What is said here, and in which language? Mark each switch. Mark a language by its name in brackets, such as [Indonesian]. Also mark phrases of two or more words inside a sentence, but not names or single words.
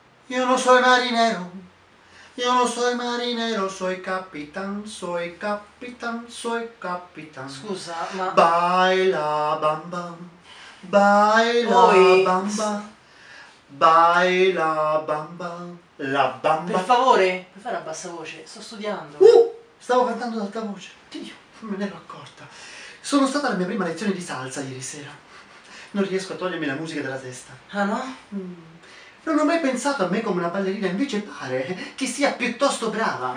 [Spanish] Yo no soy marinero, yo no soy marinero, soy capitán, soy capitán, soy capitán. [Italian] Scusa, ma... [Spanish] Baila bamba, baila [Italian] Oi, [Spanish] bamba, baila bamba, la bamba. [Italian] per favore, puoi fare a bassa voce? Sto studiando. Stavo cantando ad alta voce. Dio, non me ne ero accorta. Sono stata alla mia prima lezione di salsa ieri sera. Non riesco a togliermi la musica dalla testa. Ah no? Non ho mai pensato a me come una ballerina, invece pare che sia piuttosto brava.